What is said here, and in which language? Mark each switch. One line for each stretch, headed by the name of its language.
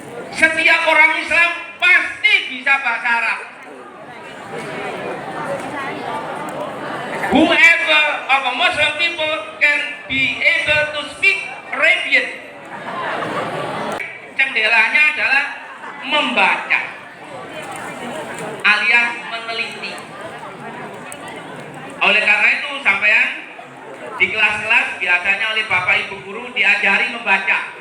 Indonesian: Setiap orang Islam pasti bisa bahasa Arab.
English: Whoever of a Muslim people can be able to speak Arabian.
Indonesian: Cendelanya adalah membaca alias meneliti. Oleh karena itu sampean di kelas-kelas biasanya oleh Bapak Ibu guru diajari membaca.